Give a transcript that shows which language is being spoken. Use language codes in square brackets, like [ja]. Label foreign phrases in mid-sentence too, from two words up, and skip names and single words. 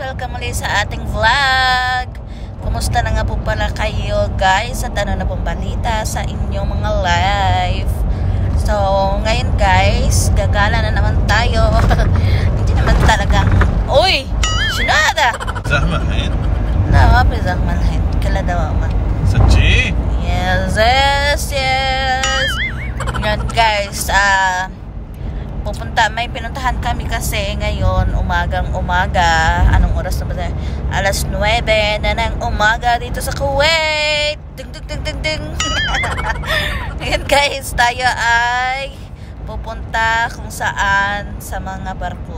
[tl] muli sa ating vlog. Kumusta na nga po pala kayo guys? At ano na pong balita sa inyong mga live? So, ngayon guys, gagala na naman tayo. Hindi naman talagang... Uy! Sinada! [ar] زحمة الحين؟ لا ما في زحمة الحين كلها دوامة. صدقي؟ Yes. [tl] Ngayon guys, may pinuntahan kami kasi ngayon umaga. Anong oras na ba tayo? 9:09 na ng umaga dito sa Kuwait. Ding ding ding ding ding. Ngayon guys, tayo ay pupunta kung saan sa mga barko.